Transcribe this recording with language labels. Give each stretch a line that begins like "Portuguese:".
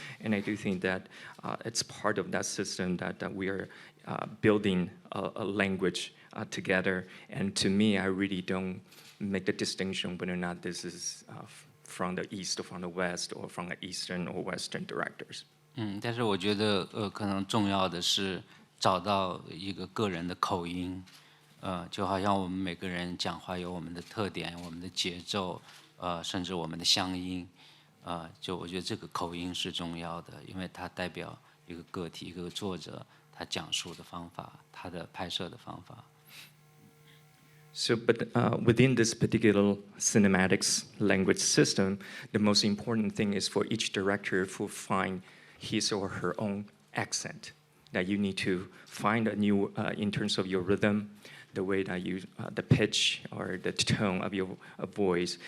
English: And I do think that it's part of that system that we are building a language together. And to me, I really don't make the distinction whether or not this is from the East or from the West or from the Eastern or Western directors.
Chinese: 但是我觉得可能重要的是找到一个个人的口音，就好像我们每个人讲话有我们的特点、我们的节奏，甚至我们的乡音，就我觉得这个口音是重要的，因为它代表一个个体、一个作者他讲述的方法、他的拍摄的方法。
English: So, but within this particular cinematics language system, the most important thing is for each director to find his or her own accent. That you need to find a new, in terms of your rhythm, the way that you, the pitch or the tone of your voice.